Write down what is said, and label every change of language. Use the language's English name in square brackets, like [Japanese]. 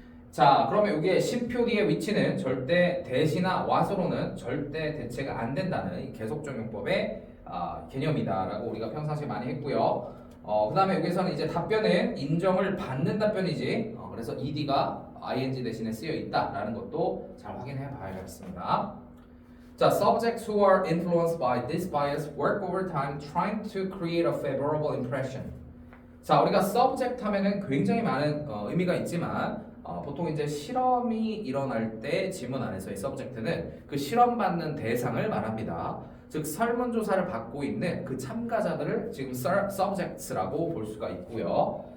[Korean] 자, 그러면 이게 10표 뒤의 위치는 절대 대시나 what으로는 절대 대체가 안 된다는 이 계속적용법의 개념이다라고 우리가 평상시에 많이 했고요. 그 다음에 여기서는 이제 답변은 인정을 받는 답변이지. 그래서 ed가 ing 대신에 쓰여 있다라는 것도 잘 확인해 봐야겠습니다. [English] 자, subjects who are influenced by this bias work overtime trying to create a favorable impression. [Korean] 자, 우리가 subject 하면은 굉장히 많은 의미가 있지만 보통 이제 실험이 일어날 때 지문 안에서의 subject는 그 실험 받는 대상을 말합니다. 즉 설문조사를 받고 있는 그 참가자들을 지금 subjects라고 볼 수가 있고요.